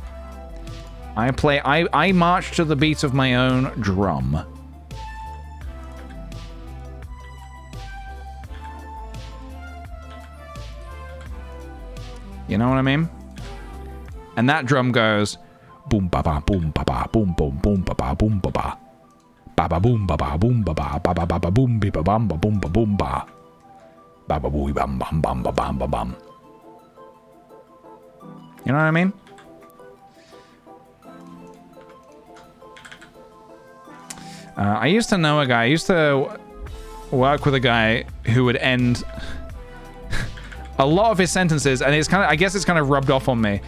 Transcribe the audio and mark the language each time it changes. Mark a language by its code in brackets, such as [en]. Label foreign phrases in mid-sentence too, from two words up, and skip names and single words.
[en] I march to the beat of my own drum. You know what I mean? And that drum goes boom ba ba boom ba ba boom boom boom ba ba boom ba ba ba ba boom ba ba boom ba ba ba ba ba ba boom be ba bam ba boom ba boom ba ba ba boo bam bam bam ba bam ba bam. You know what I mean? I used to know a guy. I used to work with a guy who would end a lot of his sentences, and it's kind of, I guess it's kind of rubbed off on me.